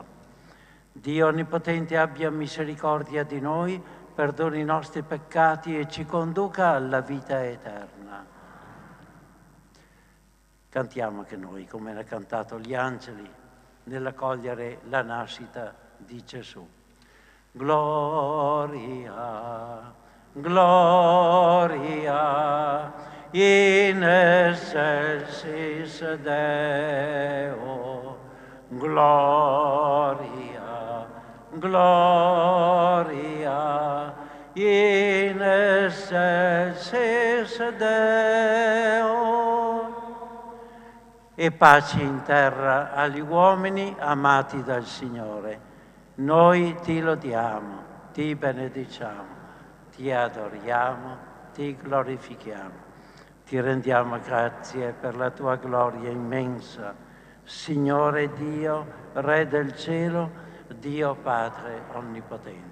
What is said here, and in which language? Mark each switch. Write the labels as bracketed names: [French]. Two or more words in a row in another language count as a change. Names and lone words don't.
[Italian] Dio Onnipotente abbia misericordia di noi, perdoni i nostri peccati e ci conduca alla vita eterna. Cantiamo anche noi, come hanno cantato gli angeli, nell'accogliere la nascita di Gesù. [Latin] Gloria, gloria, in excelsis Deo. Gloria, gloria, in excelsis Deo. [Italian] e pace in terra agli uomini amati dal Signore. Noi ti lodiamo, ti benediciamo, ti adoriamo, ti glorifichiamo. Ti rendiamo grazie per la tua gloria immensa, Signore Dio, Re del cielo, Dio Padre onnipotente.